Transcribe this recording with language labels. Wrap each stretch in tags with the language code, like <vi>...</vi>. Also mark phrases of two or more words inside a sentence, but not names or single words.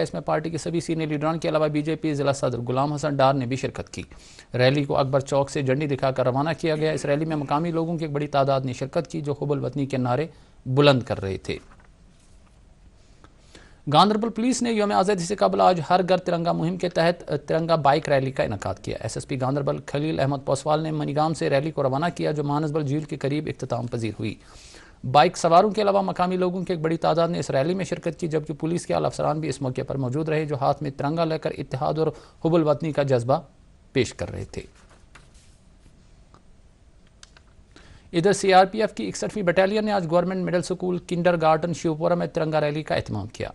<ur>اس میں پارٹی کے سبھی سینئر لیڈران کے علاوہ بی جے پی ضلع صدر غلام حسن ڈار نے بھی شرکت کی۔ ریلی کو اکبر چوک سے جھنڈی دکھا کر روانہ کیا گیا۔ اس ریلی میں مقامی لوگوں کی ایک بڑی تعداد نے شرکت کی جو حب الوطنی کے نعرے بلند کر رہے تھے۔ گاندربل پولیس نے یوم آزادی سے قبل آج ہر گھر ترنگا مہم کے تحت ترنگا بائک ریلی کا انعقاد کیا۔ ایس ایس پی گاندربل خلیل احمد پوسوال نے منیگام سے ریلی کو روانہ کیا جو مانسبل جھیل کے قریب اختتام پذیر ہوئی۔ بائک سواروں کے علاوہ مقامی لوگوں کی ایک بڑی تعداد نے اس ریلی میں شرکت کی، جبکہ پولیس کے اعلی افسران بھی اس موقع پر موجود رہے جو ہاتھ میں ترنگا لے کر اتحاد اور حب الوطنی کا جذبہ پیش کر رہے تھے۔ ادھر سی آر پی ایف کی 61ویں بٹالین نے آج گورنمنٹ مڈل سکول کنڈر گارڈن شیوپورہ میں ترنگا ریلی کا اہتمام کیا۔</ur>